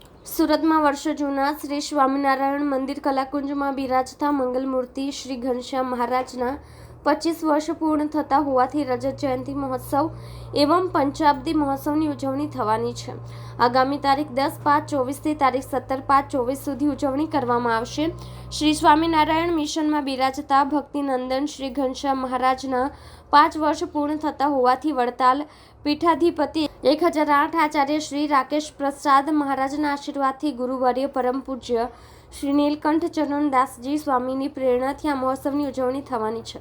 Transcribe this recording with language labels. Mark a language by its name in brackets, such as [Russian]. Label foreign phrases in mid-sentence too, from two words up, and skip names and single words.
[Gujarati] સુરત મેં વર્ષો જૂના શ્રી સ્વામીનારાયણ મંદિર કલાકુંજ મેં બિરાજતા મંગલમૂર્તિ શ્રી ઘનશ્યામ મહારાજના 25 વર્ષ પૂર્ણ થતા હોવાથી રજત જયંતી મહોત્સવ એવં પંચાબ્દી મહોત્સવની ઉજવણી થવાની છે। આગામી તારીખ 10/5/24 થી તારીખ 17/5/24 સુધી ઉજવણી કરવામાં આવશે। શ્રી સ્વામિનારાયણ મિશનમાં બિરાજતા ભક્તિનંદન શ્રી ઘનશ્યામ મહારાજના 5 વર્ષ પૂર્ણ થતા હોવાથી વડતાલ પીઠાધિપતિ 1008 આચાર્ય શ્રી રાકેશ પ્રસાદ મહારાજના આશીર્વાદથી ગુરુવર્ય પરમ પૂજ્ય શ્રી નીલકંઠ ચરણ દાસજી સ્વામીની પ્રેરણાથી આ મહોત્સવની ઉજવણી થવાની છે।